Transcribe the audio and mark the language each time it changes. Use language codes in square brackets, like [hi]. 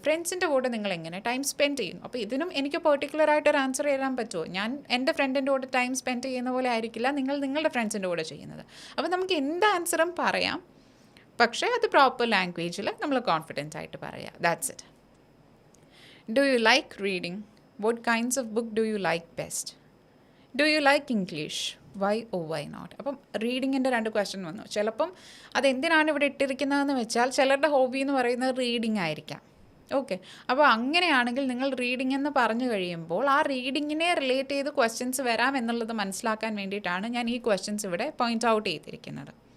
[ml] ഫ്രണ്ട്സിൻ്റെ കൂടെ നിങ്ങൾ എങ്ങനെ ടൈം സ്പെൻഡ് ചെയ്യുന്നു? അപ്പോൾ ഇതിനും എനിക്ക് പെർട്ടിക്കുലറായിട്ടൊരു ആൻസർ തരാൻ പറ്റുമോ? ഞാൻ എൻ്റെ ഫ്രണ്ടിൻ്റെ കൂടെ ടൈം സ്പെൻഡ് ചെയ്യുന്ന പോലെ ആയിരിക്കില്ല നിങ്ങൾ നിങ്ങളുടെ ഫ്രണ്ട്സിൻ്റെ കൂടെ ചെയ്യുന്നത്. അപ്പോൾ നമുക്ക് എന്ത് ആൻസറും പറയാം, പക്ഷേ അത് പ്രോപ്പർ ലാംഗ്വേജിൽ നമ്മൾ കോൺഫിഡൻസ് ആയിട്ട് പറയാം. [en] That's it. Do you like reading? What kinds of book do you like best? Do you like English? Why or why not? [ml] അപ്പം റീഡിങ്ങിൻ്റെ 2 ക്വസ്റ്റ്യൻ വന്നു. ചിലപ്പം അതെന്തിനാണ് ഇവിടെ ഇട്ടിരിക്കുന്നതെന്ന് വെച്ചാൽ ചിലരുടെ ഹോബി എന്ന് പറയുന്നത് റീഡിങ് ആയിരിക്കാം. ഓക്കെ, അപ്പോൾ അങ്ങനെയാണെങ്കിൽ നിങ്ങൾ റീഡിംഗ് എന്ന് പറഞ്ഞു കഴിയുമ്പോൾ ആ റീഡിങ്ങിനെ റിലേറ്റ് ചെയ്ത് ക്വസ്റ്റ്യൻസ് വരാം എന്നുള്ളത് മനസ്സിലാക്കാൻ വേണ്ടിയിട്ടാണ് ഞാൻ ഈ ക്വസ്റ്റ്യൻസ് ഇവിടെ പോയിൻ്റ് ഔട്ട് ചെയ്തിരിക്കുന്നത്.